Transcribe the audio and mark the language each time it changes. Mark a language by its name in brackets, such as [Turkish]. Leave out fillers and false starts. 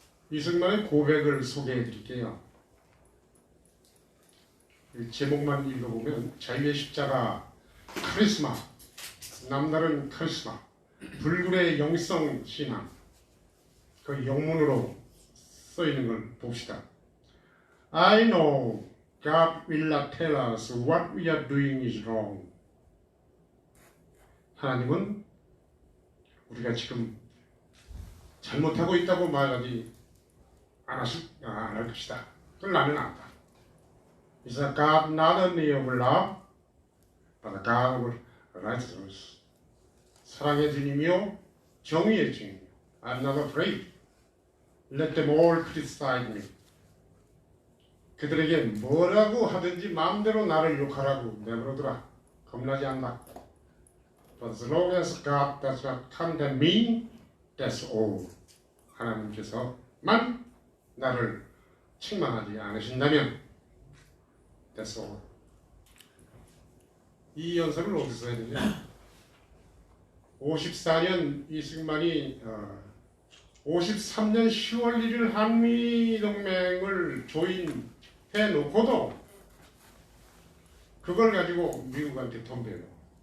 [Korean] 이승만의 고백을 소개해 드릴게요. 제목만 읽어보면 자유의 십자가, 카리스마, 남다른 카리스마, 불굴의 영성 신앙, 그 영문으로 써 있는 걸 봅시다. [English] I know God will not tell us what we are doing is wrong. [Korean] 하나님은 우리가 지금 잘못하고 있다고 말하지 안 할 것이다. 그걸 나는 안다. [English] It's a God not only of love, but a God of righteousness. [Korean] 사랑의 주님이요, 정의의 주님이요. [English] I'm not afraid. Let them all criticize me. [Korean] 그들에게 뭐라고 하든지 마음대로 나를 욕하라고 내버려두라. 겁나지 않나. [English] But as long as God does not condemn me, that's all. [Korean] 하나님께서만 나를 책망하지 않으신다면 [English] that's all. [Korean] 이 연설을 어디서 해야 되냐? 54년 이승만이 53년 10월 1일 한미동맹을 조인해 놓고도 그걸 가지고 미국한테 덤벼요.